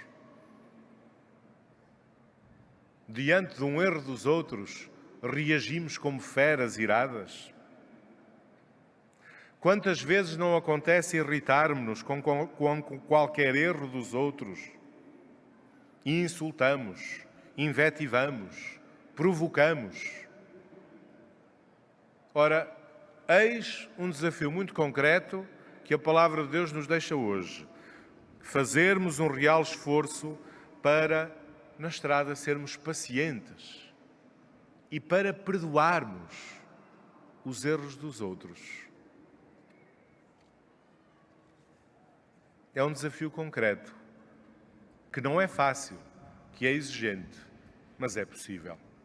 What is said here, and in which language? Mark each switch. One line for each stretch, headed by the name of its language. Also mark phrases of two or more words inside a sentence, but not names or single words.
Portuguese: Diante de um erro dos outros, reagimos como feras iradas? Quantas vezes não acontece irritarmos-nos com qualquer erro dos outros? E insultamos, invetivamos, provocamos. Ora, eis um desafio muito concreto que a Palavra de Deus nos deixa hoje. Fazermos um real esforço para, na estrada, sermos pacientes e para perdoarmos os erros dos outros. É um desafio concreto, que não é fácil, que é exigente, mas é possível.